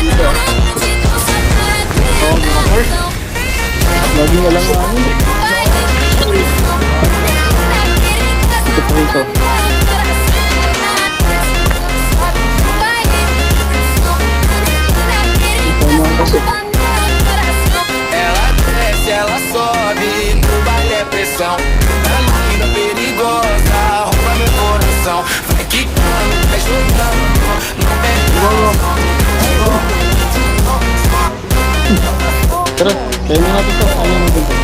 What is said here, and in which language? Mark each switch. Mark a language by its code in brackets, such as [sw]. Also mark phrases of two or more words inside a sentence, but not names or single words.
[tl] Lagi walang ano. Ito po ito. Ito mga kasi. [pt] Ela desce, ela sobe, no baile é pressão. Mina linda, perigosa, rouba meu coração. Vai quicando, vai jogando, não perde a razão. [tl] Tara, kaya na natin to. Kaya na natin to.